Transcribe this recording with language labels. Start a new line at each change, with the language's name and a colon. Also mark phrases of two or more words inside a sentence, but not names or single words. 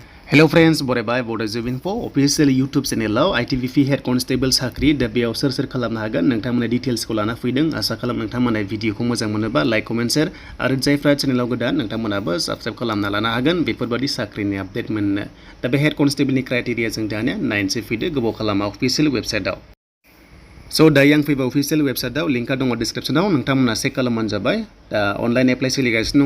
English: Hello friends,
Bodo: बरायबाय Bodo Info official YouTube channel
English: ITBP head constable
Bodo: साख्रि दा बेयाव सोर खालामनो हागोन नोंथांमोना डिटेल्सखौ लाना फैदों आसा खालाम नोंथांमोना भिडिअखौ मोजां मोनोबा
English: like comment share
Bodo: आरो जायफ्रा चेनेलाव गोदान नोंथांमोनाबो साबस्क्राइब खालामना लानो हागोन बेफोरबादि साख्रिनि आपडेट मोननो दा बे
English: head constable
Bodo: क्राइटेरिया जों दानिया नायनोसै फैदो गोबाव खालामा
English: official website
Bodo: So दायो आं फैबा
English: official website
Bodo: लिंकआ दङ डिसक्रिप्शनाव नोंथांमोना चेक खालामबानो जाबाय दा
English: online apply
Bodo: सोलिगासिनो